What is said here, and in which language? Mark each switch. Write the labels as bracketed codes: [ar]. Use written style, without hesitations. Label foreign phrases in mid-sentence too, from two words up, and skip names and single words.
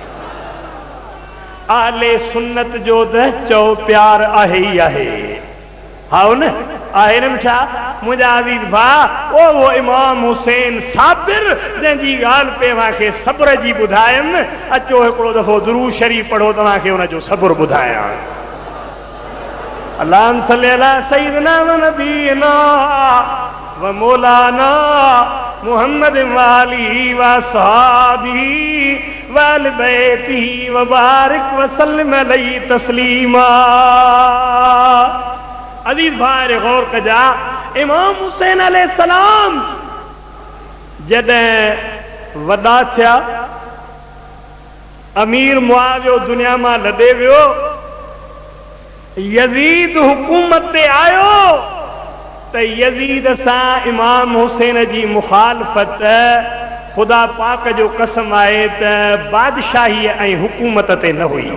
[sd] आले सुन्नत जो त चओ प्यार आहे ई आहे। हा न आहे न छा? मुंहिंजा अज़ीज़ भाउ, वो इमाम हुसैन साबिर, जंहिंजी ॻाल्हि पे मूंखे सब्र जी ॿुधायमि। अचो हिकिड़ो दफ़ो दुरूद शरीफ़ पढ़ो, तव्हांखे हुनजो सब्र ॿुधायां। [ar] اللهم صل على سيدنا ونبينا ومولانا محمد وآله وصحبه وأهل بيته وبارك وسلم عليه تسليما. [sd] अज़ीज़ भाई गौर कजा, इमाम हुसैन अलैहिस्सलाम जॾहिं वॾा थिया, अमीर मुआवियो दुनिया मां लॾे वियो, यज़ीद हुकूमत ते आयो, त यज़ीद सां इमाम हुसैन जी मुखालफत ख़ुदा पाक जो कसम आहे त बादशाही ऐं हुकूमत ते न हुई।